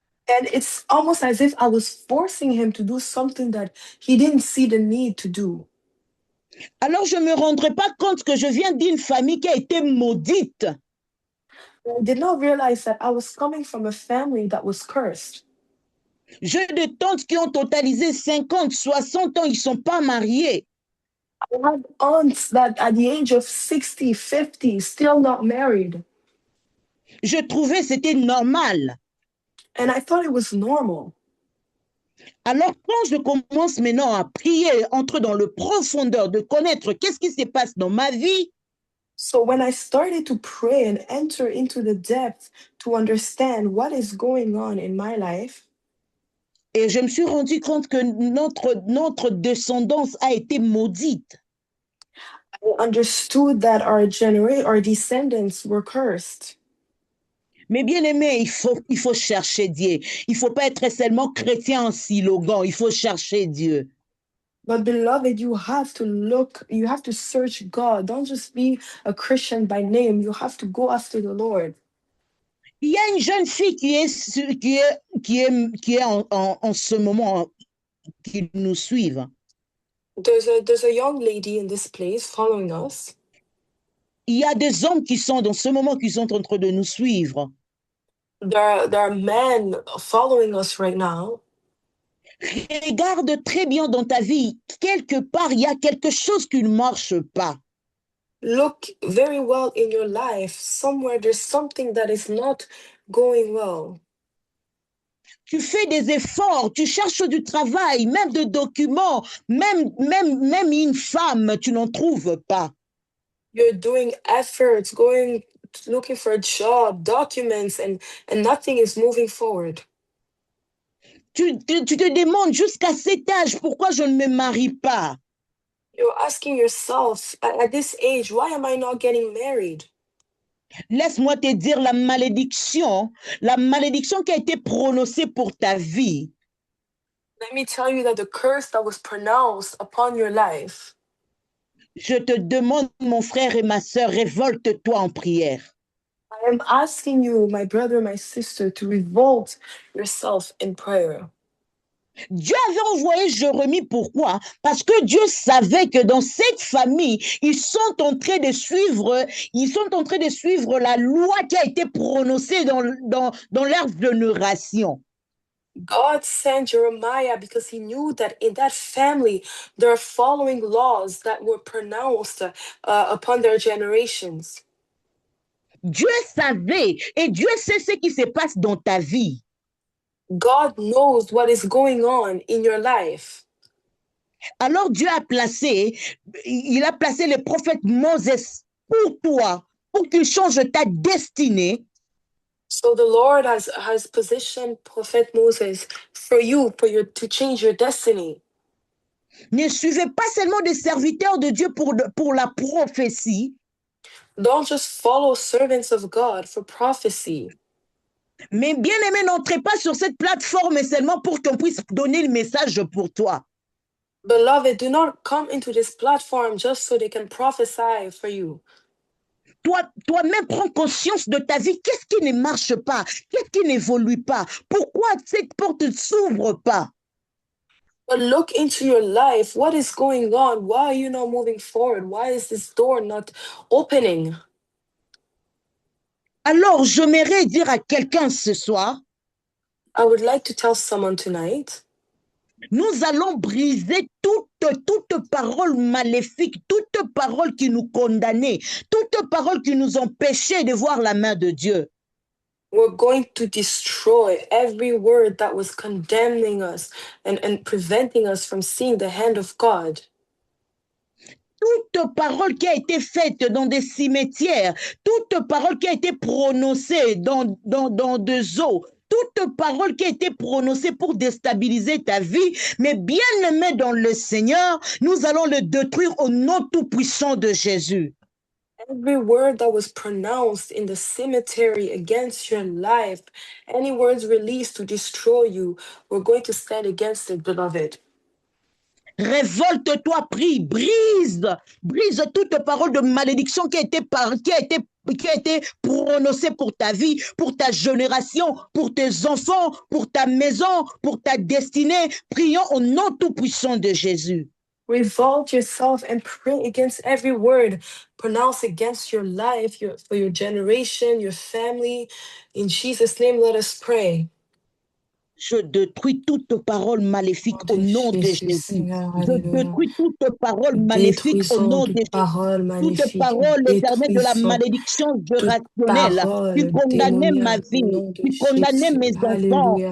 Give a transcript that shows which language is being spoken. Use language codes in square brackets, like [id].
[en] And it's almost as if I was forcing him to do something that he didn't see the need to do. [fr] Alors, je ne me rendrai pas compte que je viens d'une famille qui a été maudite. [en] I did not realize that I was coming from a family that was cursed. [fr] J'ai des tantes qui ont totalisé 50, 60 ans, ils ne sont pas mariés. [en] I had aunts that at the age of 60, 50, still not married. [fr] Je trouvais c'était normal. [en] And I thought it was normal. [fr] Alors, quand je commence maintenant à prier, entrer dans le profondeur de connaître qu'est-ce qui se passe dans ma vie, [en] So when I started to pray and enter into the depth to understand what is going on in my life, [fr] et je me suis rendu compte que notre descendance a été maudite. [en] They understood that our descendants were cursed. [fr] Mais bien aimé, il faut chercher Dieu. Il faut pas être seulement chrétien en slogan. Il faut chercher Dieu. [en] But beloved, you have to search God. Don't just be a Christian by name. You have to go after the Lord. [fr] Il y a une jeune fille qui est en ce moment qui nous suivent. [en] There's a young lady in this place following us. [fr] Il y a des hommes qui sont dans ce moment qui sont en train de nous suivre. [en] There are men following us right now. [fr] Regarde très bien dans ta vie. Quelque part, il y a quelque chose qui ne marche pas. [en] Look very well in your life. Somewhere there's something that is not going well. [fr] Tu fais des efforts, tu cherches du travail, même de documents, même une femme, tu n'en trouves pas. [en] You're doing efforts, looking for a job, documents, and nothing is moving forward. [fr] Tu te demandes jusqu'à cet âge, pourquoi je ne me marie pas? [en] You're asking yourself, at this age, why am I not getting married? [fr] Laisse-moi te dire la malédiction qui a été prononcée pour ta vie. [en] Let me tell you that the curse that was pronounced upon your life. [fr] Je te demande, mon frère et ma sœur, révolte-toi en prière. [en] I am asking you, my brother, my sister, to revolt yourself in prayer. [fr] Dieu avait envoyé Jérémie, pourquoi? Parce que Dieu savait que dans cette famille, ils sont en train de suivre la loi qui a été prononcée dans leur génération. [en] God sent Jeremiah because he knew that in that family, they're following laws that were pronounced upon their generations. [fr] Dieu savait et Dieu sait ce qui se passe dans ta vie. [en] God knows what is going on in your life. [fr] Alors Dieu a placé le prophète Moses pour toi, pour qu'il change ta destinée. [en] So the Lord has positioned Prophet Moses for you, to change your destiny. [fr] Ne suivez pas seulement des serviteurs de Dieu pour la prophétie. [en] Don't just follow servants of God for prophecy. [fr] Mais bien aimé, n'entrez pas sur cette plateforme seulement pour qu'on puisse donner le message pour toi. [en] Beloved, do not come into this platform just so they can prophesy for you. [fr] Toi-même, prends conscience de ta vie. Qu'est-ce qui ne marche pas? Qu'est-ce qui n'évolue pas? Pourquoi cette porte ne s'ouvre pas? [en] But look into your life. What is going on? Why are you not moving forward? Why is this door not opening? [fr] Alors, j'aimerais dire à quelqu'un ce soir, [en] I would like to tell someone tonight, [fr] nous allons briser toute parole maléfique, toute parole qui nous condamnait, toute parole qui nous empêchait de voir la main de Dieu. [en] we're going to destroy every word that was condemning us and preventing us from seeing the hand of God. [fr] Toute parole qui a été faite dans des cimetières, toute parole qui a été prononcée dans des eaux, toute parole qui a été prononcée pour déstabiliser ta vie, mais bien aimé dans le Seigneur, nous allons le détruire au nom tout-puissant de Jésus. [en] Every word that was pronounced in the cemetery against your life, any words released to destroy you, we're going to stand against it, beloved. [fr] Révolte-toi, prie, brise toute parole de malédiction qui a été prononcée pour ta vie, pour ta génération, pour tes enfants, pour ta maison, pour ta destinée. Prions au nom tout-puissant de Jésus. [en] Revolt yourself and pray against every word pronounced against your life, for your generation, your family. In Jesus' name, let us pray. [fr] Je détruis toute parole maléfique au nom de Jésus. Je détruis toute parole maléfique au nom de Jésus. Toute parole éternelle de la malédiction générationnelle qui condamnait ma vie, qui condamnait mes enfants.